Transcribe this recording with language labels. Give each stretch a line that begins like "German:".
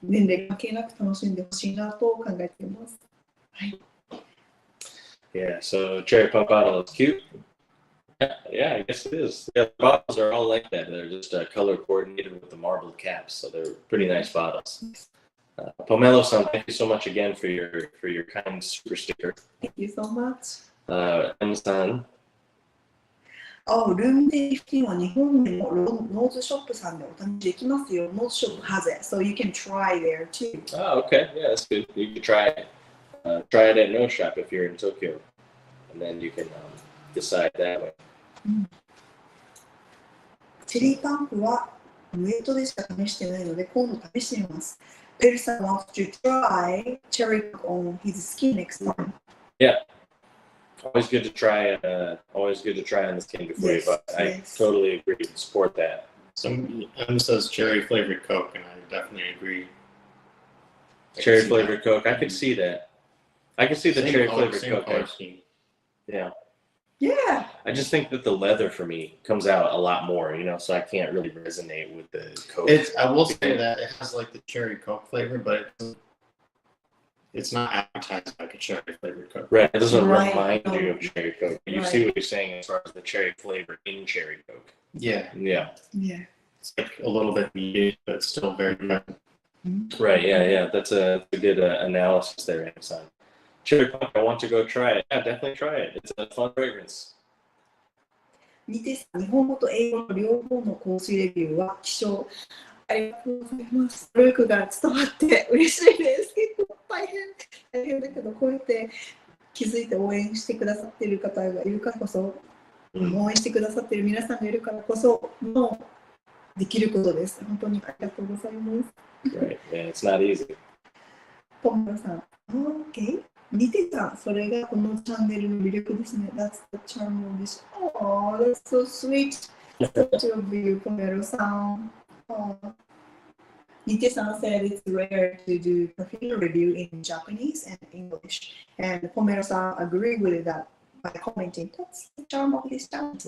Japanese: 年齢関係なく楽しんでほしいなと考えています。はい。
English: Yeah, so cherry punk bottle is cute. Yeah, I guess it is. Yeah, the bottles are all like that. They're just color coordinated with the marbled caps, so they're pretty nice bottles. Pomelo-san, thank you so much again for your kind super sticker. Thank you so much. M-san.
Japanese: ルームデリ15は日本でもノーズショップさんでお試しできますよ。ノーズショップ
English: has it, so you can try there too. Oh, okay. Yeah, that's good. You can try it. Try it at No Shop if you're in Tokyo, and then you can decide that way.
Japanese: チェリーパンクはウェイトでしか試してないので今度試してみます。
English: ペルさん wants to try cherry punk on his skin next time. Yeah. Always good to try on the skin before you buy. I totally agree. Support that. Some says cherry flavored Coke, and I definitely agree. Cherry flavored Coke. I could see that. I could see the cherry flavored Coke. Yeah. Yeah. I just think that the leather for me comes out a lot more, so I can't really resonate with the Coke. I will say that it has like the cherry Coke flavor, but it's not advertised like a cherry flavored Coke. Right. It doesn't remind you of cherry Coke. You see what you're saying as far as the cherry flavor in cherry Coke. Yeah. Yeah. It's like a little bit muted, but still very good. Right. Yeah. That's a good analysis there, Amazon. Cherry punk, I want to go try it. Yeah, definitely try it. It's a fun fragrance.
Japanese: 日本語と英語の両方の香水レビューは希少。ありがとうございます。努力が伝わって嬉しいです。結構大変だけど、こうやって気づいて応援してくださっている方がいるからこそ、応援してくださっている皆さんがいるからこそのできることです。本当にありがとうございます。
English: Right. Yeah, it's not easy.
Japanese: トムさん、OK。似てた。それがこのチャンネルの魅力ですね。
English: That's the charm of this. Oh, that's so sweet. Such of you, ポメロさん。 Nite-san said it's rare to do perfume review in Japanese and English, and Pomero-san agreed with that by commenting, "That's the charm of this channel."